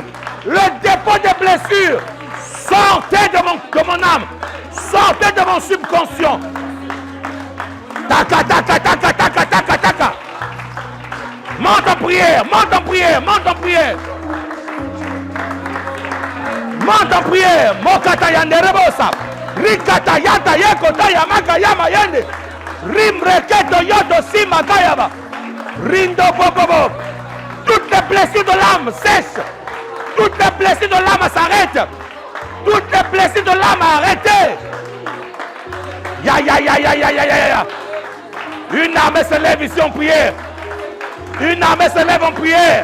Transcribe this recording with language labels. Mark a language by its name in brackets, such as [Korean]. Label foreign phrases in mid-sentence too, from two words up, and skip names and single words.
[French] Le dépôt des blessures, sortez de mon âme. Sortez de mon subconscient. Taka, taka, taka, taka, taka, taka. Monte en prière, monte en prière, monte en prière. Monte en prière. Mokata yande rebosa. Rikata yata yekota yamaka yama yende. Rimreketo yodo sima kayaba. Rindo popobo. Toutes les blessures de l'âme cessent. Toutes les blessures de l'âme s'arrêtent. Toutes les blessures de l'âme arrêtées. Ya ya ya ya ya ya ya ya. Une armée se lève ici en prière. Une armée se lève en prière.